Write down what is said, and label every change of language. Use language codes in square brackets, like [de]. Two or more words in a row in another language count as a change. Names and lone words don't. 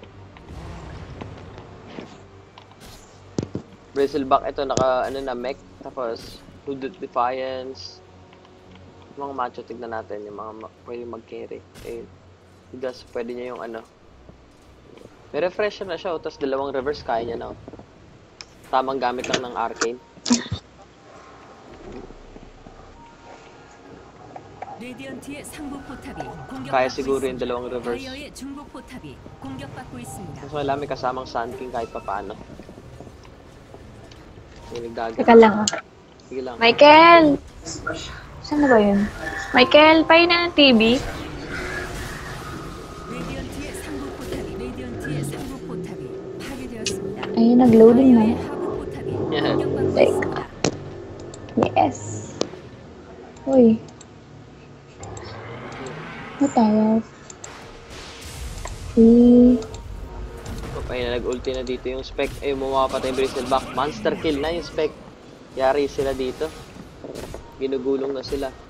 [tl] Bristleback, ito naka, ano na, mech. Tapos, [en] Hooded Defiance. [tl] Mga macho, tignan natin. Yung mga pwede mag-carry. Eh, Gus, pwede niya yung ano. May refresher na siya, tapos dalawang reverse kaya niya na. Tamang gamit lang ng arcane. [ko] 레디언트의 상부 포탑이 공격받고 [tl] Kaya siguro yung [ko] 있습니다. [tl] dalawang reverse. [ko] 다이어의 중부 포탑이 공격받고 있습니다. [tl] Mas malami kasamang Sun King kahit papaano. Yung nagdagan. Teka lang ah. Sige lang. Michael! Saan na ba yun? Michael, pahin na ng TV. [ko] 레디언트의 상부 포탑이 파괴되었습니다. [tl] Ayun, nag-loading na. [ko] 다이어의 하부 포탑이 [en] Yeah. [ko] 공격받고 [en] Like, [ko] 있습니다. [en] yes. Uy. [tl] Tayo. Kapag nag-ulti na dito yung spec, ay mumapatay yung Bristleback. [en] Monster kill [tl] na yung spec. Yari sila dito. Ginugulong na sila.